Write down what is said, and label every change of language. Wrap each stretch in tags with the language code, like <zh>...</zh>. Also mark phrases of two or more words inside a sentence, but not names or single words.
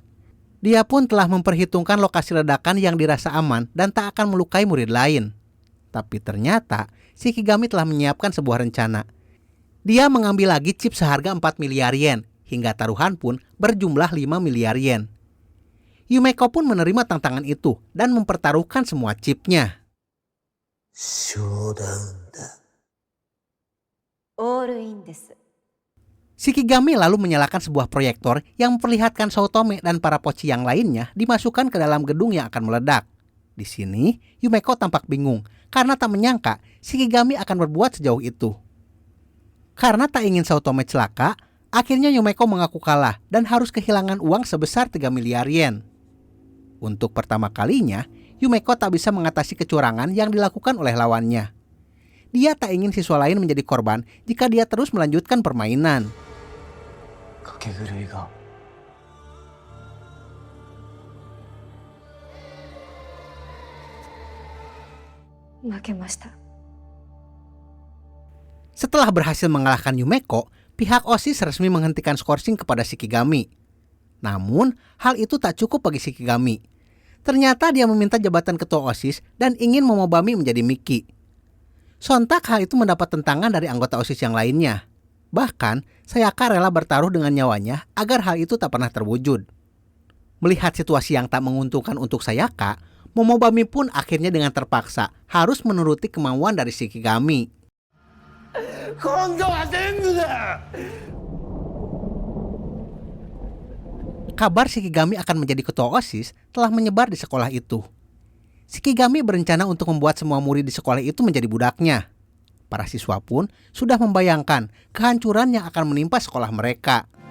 <id>Dia pun telah memperhitungkan lokasi ledakan yang dirasa aman dan tak akan melukai murid lain. Tapi ternyata, Shikigami telah menyiapkan sebuah rencana. Dia mengambil lagi chip seharga 4 miliar yen, hingga taruhan pun berjumlah 5 miliar yen. Yumeko pun menerima tantangan itu dan mempertaruhkan semua chipnya.</id> <ja>ショーダウンだ。オールインです。</ja> <id>Shikigami lalu menyalakan sebuah proyektor yang memperlihatkan Shoutome dan para poci yang lainnya dimasukkan ke dalam gedung yang akan meledak. Di sini, Yumeko tampak bingung karena tak menyangka Shikigami akan berbuat sejauh itu. Karena tak ingin Shoutome celaka, akhirnya Yumeko mengaku kalah dan harus kehilangan uang sebesar 3 miliar yen. Untuk pertama kalinya, Yumeko tak bisa mengatasi kecurangan yang dilakukan oleh lawannya. Dia tak ingin siswa lain menjadi korban jika dia terus melanjutkan permainan.</id> <ja>賭け狂いが。負けました。</ja> <id>Setelah berhasil mengalahkan Yumeko, pihak OSIS resmi menghentikan skorsing kepada Shikigami. Namun, hal itu tak cukup bagi Shikigami. Ternyata dia meminta jabatan ketua OSIS dan ingin Momobami menjadi Miki. Sontak hal itu mendapat tentangan dari anggota OSIS yang lainnya. Bahkan, Sayaka rela bertaruh dengan nyawanya agar hal itu tak pernah terwujud. Melihat situasi yang tak menguntungkan untuk Sayaka, Momobami pun akhirnya dengan terpaksa harus menuruti kemauan dari Shikigami.</id> <ja>今度は全部だ。</ja> <id>Kabar Shikigami akan menjadi ketua OSIS telah menyebar di sekolah itu. Shikigami berencana untuk membuat semua murid di sekolah itu menjadi budaknya. Para siswa pun sudah membayangkan kehancuran yang akan menimpa sekolah mereka.</id>